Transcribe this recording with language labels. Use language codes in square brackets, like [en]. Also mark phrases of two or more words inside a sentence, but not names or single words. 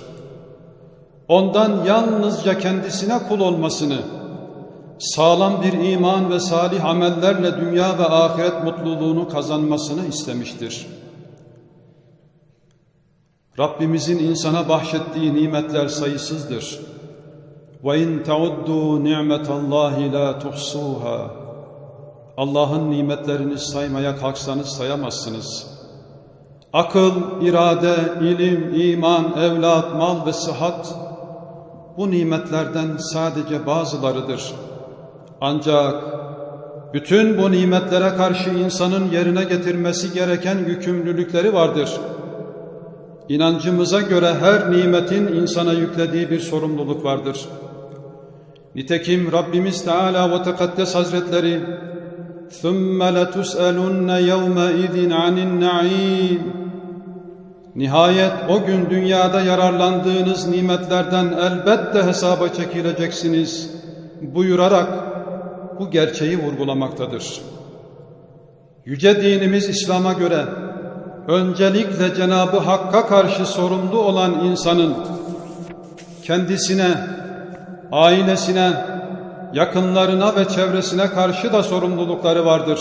[tr] Ondan yalnızca kendisine kul olmasını, sağlam bir iman ve salih amellerle dünya ve ahiret mutluluğunu kazanmasını istemiştir. Rabbimizin insana bahşettiği nimetler sayısızdır. [ar] وَاِنْ تَعُدُّوا نِعْمَةَ اللّٰهِ لَا تُحْصُوهَا [tr] Allah'ın nimetlerini saymaya kalksanız sayamazsınız. Akıl, irade, ilim, iman, evlat, mal ve sıhhat bu nimetlerden sadece bazılarıdır. Ancak bütün bu nimetlere karşı insanın yerine getirmesi gereken yükümlülükleri vardır. İnancımıza göre her nimetin insana yüklediği bir sorumluluk vardır. Nitekim Rabbimiz Teala ve Tekaddes Hazretleri [ar] ثُمَّ لَتُسْأَلُنَّ يَوْمَئِذٍ عَنِ النَّعِيمِ [tr] Nihayet o gün dünyada yararlandığınız nimetlerden elbette hesaba çekileceksiniz buyurarak bu gerçeği vurgulamaktadır. Yüce dinimiz İslam'a göre öncelikle Cenab-ı Hakk'a karşı sorumlu olan insanın kendisine ailesine, yakınlarına ve çevresine karşı da sorumlulukları vardır.